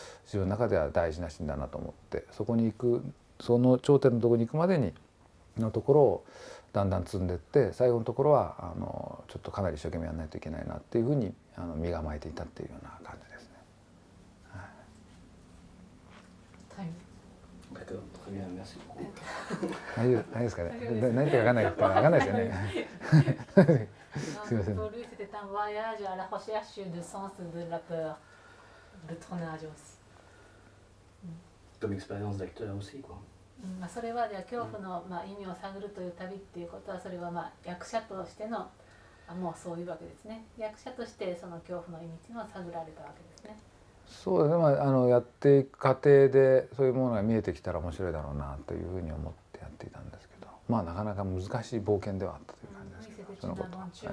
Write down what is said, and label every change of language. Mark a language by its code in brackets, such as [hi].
[ja] 自分の中では大事なシーンだなと思って、そこに行く、その頂点のところに行くまでにのところをだんだん積んでいって、最後のところはちょっとかなり一生懸命やらないといけないなっていうふうに身構えていたっていうような感じですね。はい、 [fr] D'accord, très bien, merci beaucoup. [ja] 何ですかね。何か分かんないから分かんないですよね。すいません。 [fr] Pour lui, c'était un voyage à la recherche du sens de la peur, le tournage aussi. Comme expérience d'acteur aussi, quoi. [ja] それはじゃあ恐怖の意味を探るという旅っていうことは、それは役者としてのもうそういうわけですね。役者としてその恐怖の意味っていうのは探られたわけですね。そうですね。やっていく過程でそういうものが見えてきたら面白いだろうなというふうに思ってやっていたんですけど、なかなか難しい冒険ではあったという感じですけど、そのことは。